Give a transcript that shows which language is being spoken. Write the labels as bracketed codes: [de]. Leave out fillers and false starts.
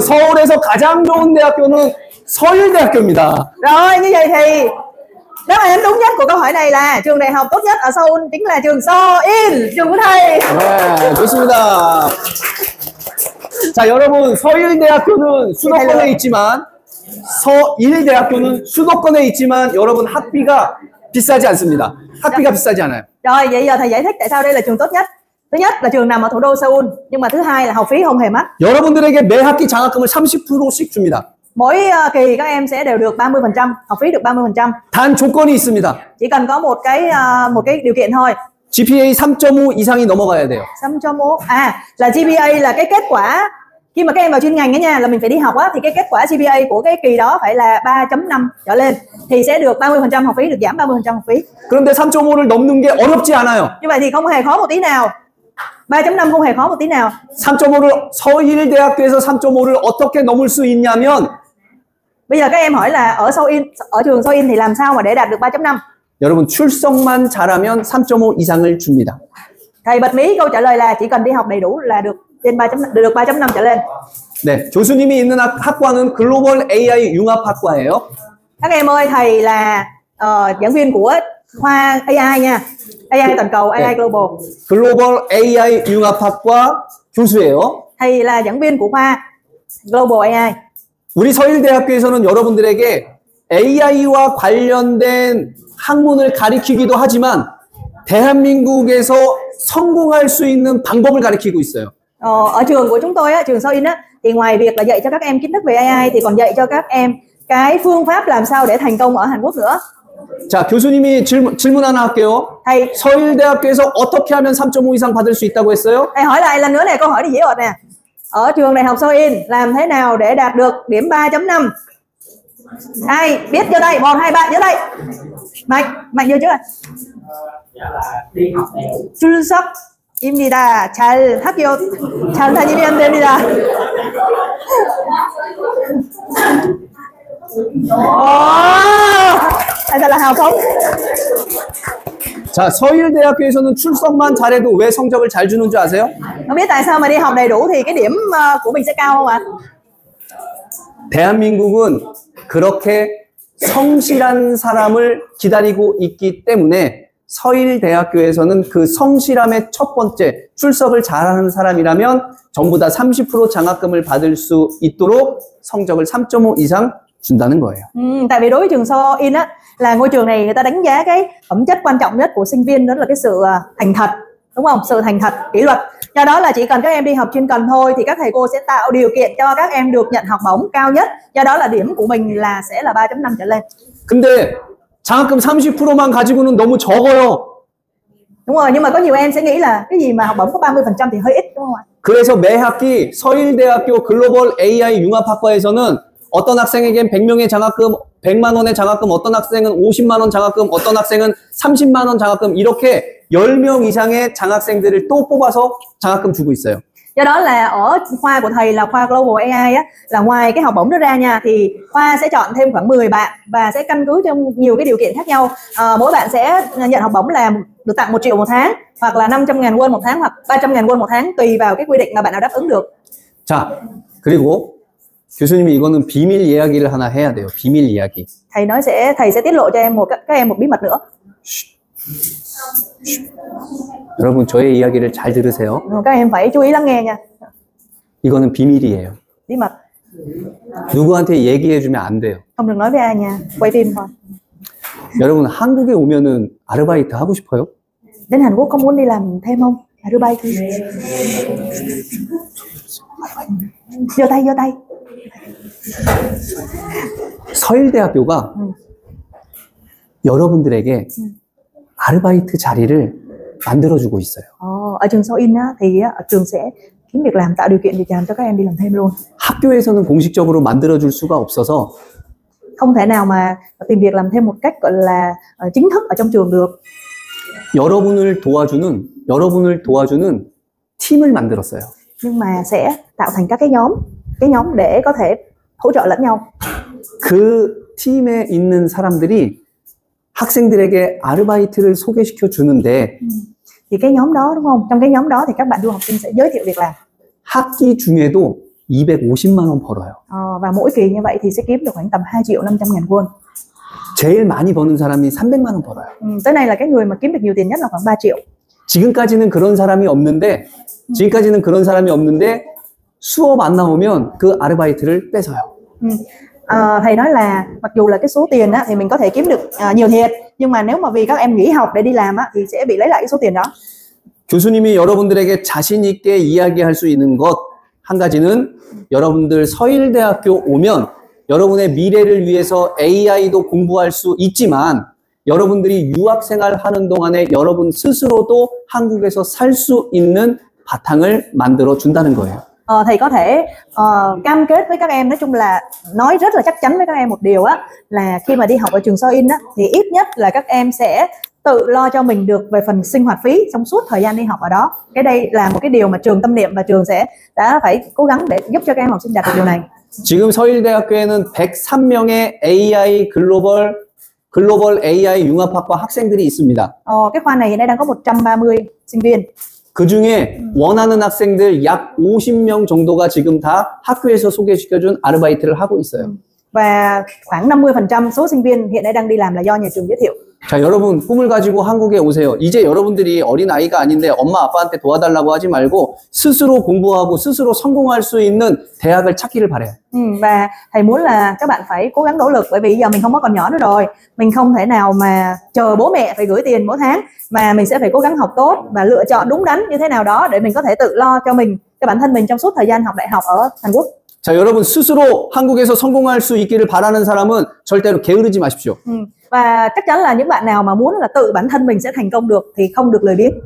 [ko] 서울에서 가장 좋은 대학교는 서울대학교입니다. [vi] Rồi, như vậy thì đáp án đúng nhất của câu hỏi này là trường đại học tốt nhất ở Seoul chính là trường Seoul, trường của thầy. [ko] 네, 좋습니다. 자, 여러분, 서울대학교는 수도권에 있지만, 서일대학교는 수도권에 있지만, 여러분 학비가 비싸지 않습니다. 학비가 비싸지 않아요. [vi] Rồi, vậy giờ thầy giải thích tại sao đây là trường tốt nhất. Thứ nhất là trường nằm ở thủ đô Seoul, nhưng mà thứ hai là học phí không hề mắc. [ko] 여러분들에게 매 학기 장학금을 30%씩 줍니다. [vi] Mỗi kỳ các em sẽ đều được 30%, học phí được 30%. [ko] 단 조건이 있습니다. [vi] Chỉ cần có một cái điều kiện thôi. [ko] GPA 3.5 이상이 넘어가야 돼요. [vi] 3.1 là GPA là cái kết quả khi mà các em vào chuyên ngành ấy nha, là mình phải đi học á, thì cái kết quả GPA của cái kỳ đó phải là 3.5 trở lên thì sẽ được 30% học phí, được giảm 30% học phí. [ko] 그런데 3.5를 넘는 게 어렵지 않아요. [vi] Như vậy thì không hề khó một tí nào. 3.5 không hề khó một tí nào. [ko] 3.5를 서울대학교에서 3.5를 어떻게 넘을 수 있냐면 [vi] Bây giờ các em hỏi là ở trường Seoul thì làm sao mà để đạt được 3.5? [ko] 여러분 출석만 잘하면 3.5 이상을 줍니다. [vi] Thầy bật mí câu trả lời là chỉ cần đi học đầy đủ là được trên 3.5 trở lên. [ko] 네, 교수님이 있는 학과는 글로벌 AI 융합학과예요. [vi] Các em ơi, thầy là giảng viên của khoa AI nha. AI toàn cầu, AI Global. [ko] 글로벌 AI 융합학과 교수예요. [vi] Thầy là giảng viên của khoa Global AI. [ko] 우리 서울대학교에서는 여러분들에게 AI와 관련된 학문을 가르치기도 하지만 대한민국에서 성공할 수 있는 방법을 가르치고 있어요. [vi] Ở trường của chúng tôi á, trường Seoul á, thì ngoài việc là dạy cho các em kiến thức về AI thì còn dạy cho các em cái phương pháp làm sao để thành công ở Hàn Quốc nữa. [ko] 자, 교수님이 질문 하나 할게요. [vi] Thầy [ko] 서울대학교에서 어떻게 하면 3.5 이상 받을 수 있다고 했어요? [vi] thầy hỏi lại lần nữa này, câu hỏi này dễ ọt nè. Ở trường đại học Seoul làm thế nào để đạt được điểm 3.5? Ai biết vô đây, 1, 2, 3 vô đây. Mạnh vô chưa? đi học đầy đủ. [ko] 출석입니다. 잘 학교 잘 다니면 됩니다. [vi] Thật là hào phóng. [ko] 자, 서울대학교에서는 출석만 잘해도 왜 성적을 잘 주는 줄 아세요? [vi] Không biết tại sao mà đi học đầy đủ thì cái điểm của mình sẽ cao không ạ? [ko] 대한민국은 그렇게 성실한 사람을 기다리고 있기 때문에 서울대학교에서는 그 성실함의 첫 번째 출석을 잘하는 사람이라면 전부 다 30% 장학금을 받을 수 있도록 성적을 3.5 이상 준다는 거예요. [vi] Tại vì đối với trường Seoul á, là ngôi trường này người ta đánh giá cái phẩm chất quan trọng nhất của sinh viên đó là cái sự thành thật, đúng không? Sự thành thật, kỷ luật. Do đó là chỉ cần các em đi học chuyên cần thôi thì các thầy cô sẽ tạo điều kiện cho các em được nhận học bổng cao nhất. Do đó là điểm của mình sẽ là 3.5 trở lên. [ko] 근데 장학금 30%만 가지고는 너무 적어요. [vi] Đúng rồi, nhưng mà có nhiều em sẽ nghĩ là cái gì mà học bổng có 30% thì hơi ít, đúng không ạ? [ko] 그래서 매 학기 서울대학교 글로벌 AI 융합학과에서는 어떤 학생에겐 100명의 장학금, 100만 원의 장학금, 어떤 학생은 50만 원 장학금, 어떤 학생은 30만 원 장학금 이렇게 10명 이상의 장학생들을 또 뽑아서 장학금 주고 있어요. [vi] Do đó là ở khoa của thầy là khoa Global AI á, là ngoài cái học bổng đó ra nha, thì khoa sẽ chọn thêm khoảng 10 bạn và sẽ căn cứ trong nhiều cái điều kiện khác nhau. Mỗi bạn sẽ nhận học bổng là được tặng 1 triệu một tháng, hoặc là 500.000 won một tháng, hoặc 300.000 won một tháng, tùy vào cái quy định mà bạn nào đáp ứng được. [ko] 자, 그리고 교수님이 이거는 비밀 이야기를 하나 해야 돼요. 비밀 이야기. [vi] Thầy sẽ tiết lộ cho các em một bí mật nữa. [ko] 여러분 저의 이야기를 잘 들으세요. [vi] Các em phải chú ý lắng nghe nha. [ko] 이거는 비밀이에요. [vi] Bí mật. [ko] 누구한테 얘기해주면 안 돼요. [vi] Không được nói với ai nha. Quay phim thôi. [ko] 여러분 한국에 오면은 아르바이트 하고 싶어요? [vi] Đến Hàn Quốc có muốn đi làm thêm không? Arubai thôi. Giơ tay, giơ tay. [ko] 서일대학교가 여러분들에게 아르바이트 자리를 만들어주고 있어요. [vi] Ở trường Seoul á, thì trường sẽ kiếm việc làm, tạo điều kiện việc làm cho các em đi làm thêm luôn. [ko] 학교에서는 공식적으로 만들어줄 수가 없어서 [vi] không thể nào mà tìm việc làm thêm một cách gọi là chính thức ở trong trường được. [ko] 여러분을 도와주는 팀을 만들었어요. [vi] Nhưng mà sẽ tạo thành các cái nhóm để có thể hỗ trợ lẫn nhau. [ko] 그 팀에 있는 사람들이 학생들에게 아르바이트를 소개시켜 주는데 [vi] thì cái nhóm đó đúng không? Trong cái nhóm đó thì các bạn du học sinh sẽ giới thiệu việc làm. [ko] 학기 중에도 250만 원 벌어요. [vi] Và mỗi kỳ như vậy thì sẽ kiếm được khoảng tầm 2.500.000 won. [ko] 제일 많이 버는 사람이 300만 원 벌어요. [vi] Tới nay là cái người mà kiếm được nhiều tiền nhất là khoảng 3 triệu. [ko] 지금까지는 그런 사람이 없는데 수업 안 나오면 그 아르바이트를 뺏어요. [vi] Thầy nói là mặc dù là cái số tiền á, thì mình có thể kiếm được nhiều thiệt, nhưng mà nếu mà vì các em nghỉ học để đi làm á, thì sẽ bị lấy lại cái số tiền đó. [ko] 교수님이 여러분들에게 자신 있게 이야기할 수 있는 것 한 가지는 여러분들 서일대학교 오면 여러분의 미래를 위해서 AI도 공부할 수 있지만 여러분들이 유학생활 하는 동안에 여러분 스스로도 한국에서 살 수 있는 바탕을 만들어 준다는 거예요. [vi] Thầy có thể cam kết với các em, nói chung là nói rất là chắc chắn với các em một điều á, là khi mà đi học ở trường Seoul á, thì ít nhất là các em sẽ tự lo cho mình được về phần sinh hoạt phí trong suốt thời gian đi học ở đó. Cái đây là một cái điều mà trường tâm niệm và trường đã phải cố gắng để giúp cho các em học sinh đạt được điều này. [ko] 지금 서일대학교에는 103명의 AI 글로벌 AI 융합학과 학생들이 있습니다. [vi] cái khoa này hiện nay đang có 130 sinh viên. [ko] 그 중에 원하는 학생들 약 50명 정도가 지금 다 학교에서 소개시켜준 아르바이트를 하고 있어요. [vi] Và khoảng 50% số sinh viên hiện nay đang đi làm là do nhà trường giới thiệu. [ko] 자, 여러분 꿈을 가지고 한국에 오세요. 이제 여러분들이 어린 아이가 아닌데 엄마 아빠한테 도와달라고 하지 말고 스스로 공부하고 스스로 성공할 수 있는 대학을 찾기를 바래요. [vi] Và thầy muốn là các bạn phải cố gắng nỗ lực, bởi vì giờ mình không có còn nhỏ nữa rồi, mình không thể nào mà chờ bố mẹ phải gửi tiền mỗi tháng, mà mình sẽ phải cố gắng học tốt và lựa chọn đúng đắn như thế nào đó để mình có thể tự lo cho mình, cho bản thân mình trong suốt thời gian học đại học ở Hàn Quốc. [ko] 자, 여러분 스스로 한국에서 성공할 수 있기를 바라는 사람은 절대로 게으르지 마십시오. [vi] Và chắc chắn là những bạn nào mà muốn là tự bản thân mình sẽ thành công được thì không được lười biếng.